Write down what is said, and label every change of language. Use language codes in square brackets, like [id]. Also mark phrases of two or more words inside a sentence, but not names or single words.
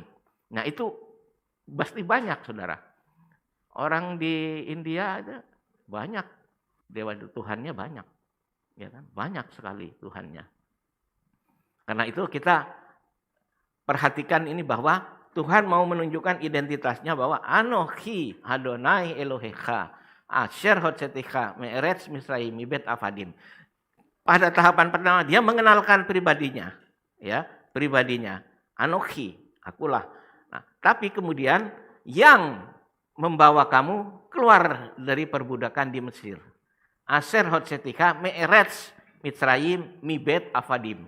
[id] Nah itu pasti banyak, Saudara. Orang di India ada banyak dewa Tuhannya banyak. Ya kan? Banyak sekali Tuhannya. Karena itu kita perhatikan ini bahwa Tuhan mau menunjukkan identitasnya bahwa [he] אנכי אדני אלהיך אשר הוצאתיך מארץ מצרים מבית עבדים. [id] Pada tahapan pertama dia mengenalkan pribadinya, ya, pribadinya. Anochi, akulah. Nah, tapi kemudian yang membawa kamu keluar dari perbudakan di Mesir. [he] אשר הוצאתיך מארץ מצרים מבית עבדים.